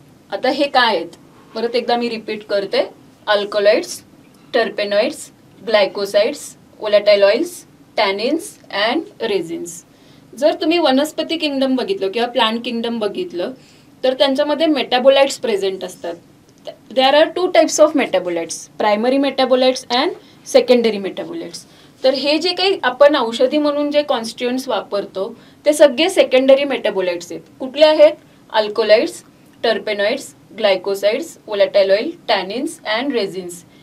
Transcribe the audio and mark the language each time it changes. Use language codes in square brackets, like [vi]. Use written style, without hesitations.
[mr] आता हे काय आहेत परत एकदा मी रिपीट करते. Alkaloids, टर्पेनॉइड्स, ग्लायकोसाइड्स, वोलॅटाईल oils, टॅनिन्स and resins. जर तुम्ही वनस्पती किंगडम बघितलं किंवा प्लांट किंगडम बघितलं तर त्यांच्यामध्ये मेटाबोलाइट्स प्रेझेंट असतात. [en] There are 2 types of metabolites, primary metabolites and secondary metabolites. [mr] तर हे जे काही आपण औषधी म्हणून जे कॉन्स्टिट्युएंट्स वापरतो ते सगळे सेकंडरी मेटाबोलाइट्स आहेत. कुठले आहेत? [en] Alkaloids, terpenoids, glycosides, volatile oil, tannins and resins.